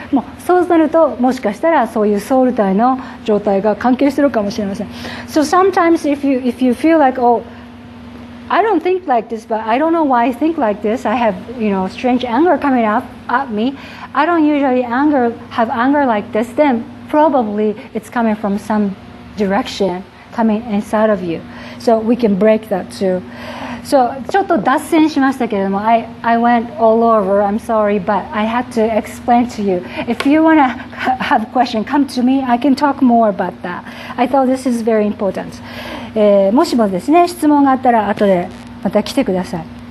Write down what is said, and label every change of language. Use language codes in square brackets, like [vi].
[ja] もうそうなるともしかしたらそういうソウル体の状態が関係してるかもしれません。 [en] So sometimes if you feel like, oh, I don't think like this, but I don't know why I think like this. I have, strange anger coming up at me. I don't usually have anger like this. Then probably it's coming from some direction coming inside of you. So we can break that too. So [ja] ちょっと脱線しましたけれども、 [en] I went all over. I'm sorry, but I had to explain to you. If you want to have a question, come to me. I can talk more about that. I thought this is very important. [ja] もしもですね、質問があったら後でまた来てください。